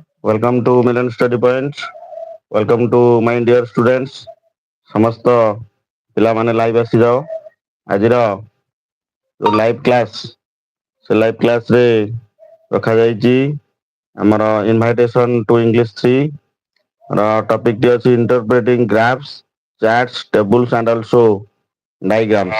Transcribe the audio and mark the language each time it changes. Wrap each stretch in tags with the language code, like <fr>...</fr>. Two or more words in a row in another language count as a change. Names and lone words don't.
<en>Welcome to Million Study Points. Welcome to my dear students.</en> <or>ସମସ୍ତ ପିଲାମାନେ ଲାଇଭ୍ ଆସିଯାଅ। ଆଜିର ଯୋଉ</or> <en>live class</en> <or>ସେ ଲାଇଭ୍ କ୍ଲାସ୍ରେ ରଖାଯାଇଛି ଆମର ଇନଭାଇଟେସନ୍ ଟୁ ଇଂଲିଶ 3 ର ଟପିକ୍ ଟି ଅଛି</or> <en>interpreting graphs, charts, tables and also diagrams.</en>